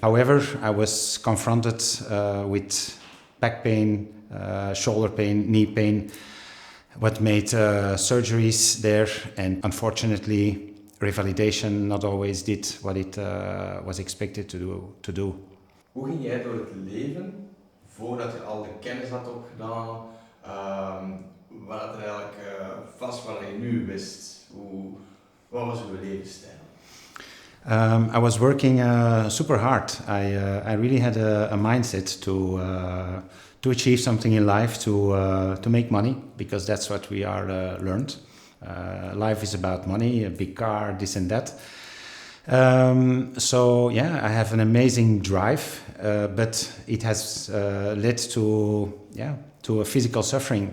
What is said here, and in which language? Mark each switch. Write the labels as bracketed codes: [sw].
[en] However, I was confronted with back pain, shoulder pain, knee pain, what made surgeries there, and unfortunately revalidation not always did what it was expected to do. [nl] Hoe ging jij door het leven voordat je al de kennis had opgedaan? Wat had er eigenlijk vast wat je nu wist? Wat was uw levensstijl? [en] I was working super hard. I really had a mindset to achieve something in life, to make money, because that's what we are learned. Life is about money, a big car, this and that. So yeah, I have an amazing drive, but it has led to a physical suffering.